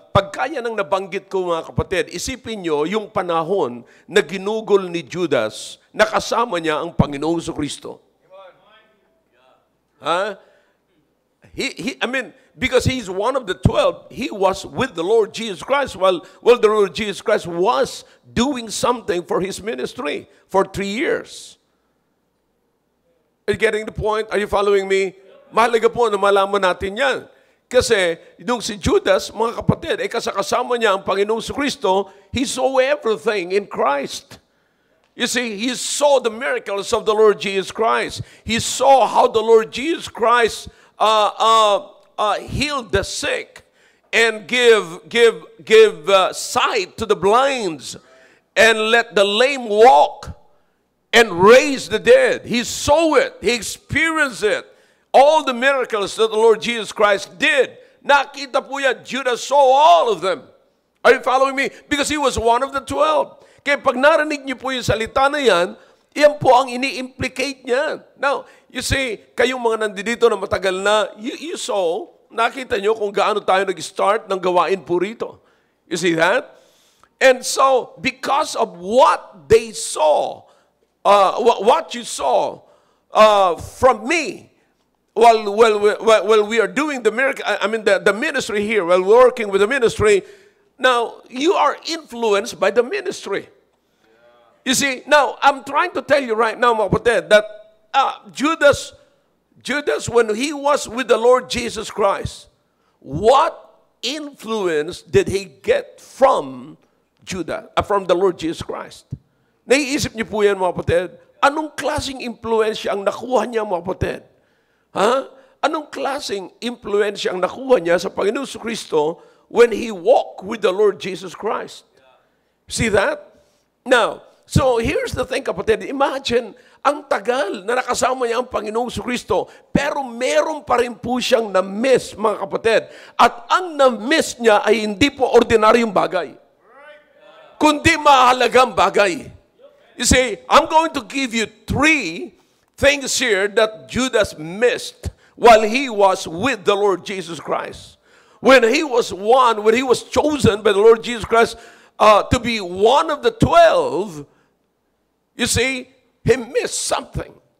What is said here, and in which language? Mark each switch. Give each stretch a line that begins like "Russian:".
Filipino: Pagka yan ang nabanggit ko, mga kapatid, isipin nyo yung panahon na ginugol ni Judas na kasama niya ang Panginoong Jesucristo. Huh?
English: I mean, because he's one of the 12, he was with the Lord Jesus Christ while the Lord Jesus Christ was doing something for his ministry for 3 years. Are you getting the point?
Filipino: Are you following me? Mahalaga po na malaman natin yan. Kasi, nung si Judas, mga kapatid, kasama niya ang Panginoong Jesucristo, he saw everything in Christ.
English: You see, he saw the miracles of the Lord Jesus Christ. He saw how the Lord Jesus Christ healed the sick and give sight to the blinds and let the lame walk and raise the dead. He saw it. He experienced it. All the miracles that the Lord Jesus Christ did, nakita po yan, Judas saw all of them. Are you following me? Because he was one of the 12.
Filipino: Kaya pag narinig niyo po yung salita na yan, yan po ang ini-implicate niyan. Now, you see, kayong mga nandito na matagal na, you saw, nakita niyo kung gaano tayo nag-start ng gawain po rito.
English: You see that? And so, because of what they saw, what you saw from me, while we are doing the miracle, I mean the ministry here, while working with the ministry, now you are influenced by the ministry. You see, now I'm trying to tell you right now, mga kapatid, that Judas, when he was with the Lord Jesus Christ, what influence did he get from from the Lord Jesus Christ.
Filipino: Naiisip niyo po yan, mga kapatid? Anong klaseng impluensya ang nakuha niya, mga kapatid? Ha? Anong klaseng impluensya ang nakuha niya sa Panginoong Kristo when He walked with the Lord Jesus Christ? See that?
English: Now, so here's the thing, kapatid.
Filipino: Imagine, ang tagal na nakasama niya ang Panginoong Kristo, pero meron pa rin po siyang na-miss, mga kapatid. At ang na-miss niya ay hindi po ordinaryong bagay, kundi mahalagang bagay.
English: You see, I'm going to give you 3 things here that Judas missed while he was with the Lord Jesus Christ. When he was chosen by the Lord Jesus Christ to be one of the 12, you see, he missed something.